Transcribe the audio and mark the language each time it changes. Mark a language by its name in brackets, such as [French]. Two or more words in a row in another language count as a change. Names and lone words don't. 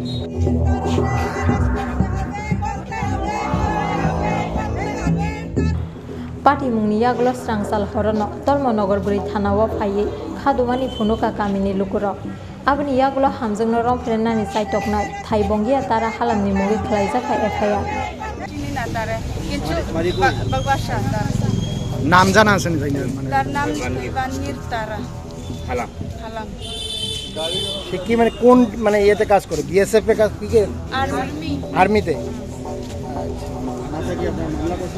[Kok Borok] Party mungni yaglo strangsal horono Dolmonogor buri thanawo phaiye khadumani phunuka kamini lukuro abni yaglo hamzuk no rom frena ni saitok na thaibongia tara halam ni mungi khlaijaka FIR [Bangla] নাম জানা আছে নাকি মানে তার নাম বানির তারা হালাম হালাম সে কি মানে কোন মানে ইয়েতে কাজ করে বিএসএফ এ কাজ কি আর্মিতে আচ্ছা কি আপনার মামলা করছে